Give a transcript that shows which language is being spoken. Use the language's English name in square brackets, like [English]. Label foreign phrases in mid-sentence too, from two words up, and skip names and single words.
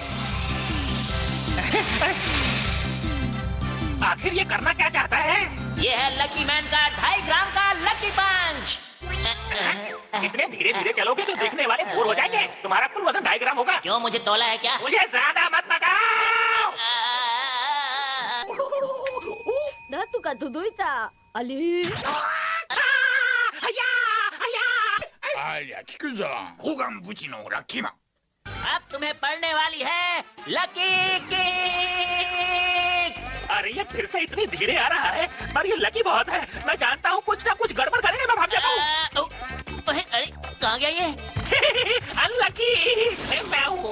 [Hindi] आखिर ये करना क्या चाहता है? ये है लकी मैन का 2.5 ग्राम का लकी पंच। इतने धीरे धीरे चलोगे तो देखने वाले बोर हो जाएंगे। तुम्हारा कुल वजन 2.5 ग्राम होगा। क्यों, मुझे तोला है क्या? मुझे ज्यादा मत भगाओ। [Japanese] なんとか届いた。あれ？ありゃ聞くぞ。交換ブチのラッキーマン。 [Hindi] अब तुम्हें पड़ने वाली है लकी किक। अरे ये फिर से इतनी धीरे आ रहा है, पर ये लकी बहुत है। मैं जानता हूँ कुछ ना कुछ गड़बड़ करेगा। मैं भाग जाता हूँ। अरे कहाँ गया ये? अनलकी मैं हूँ।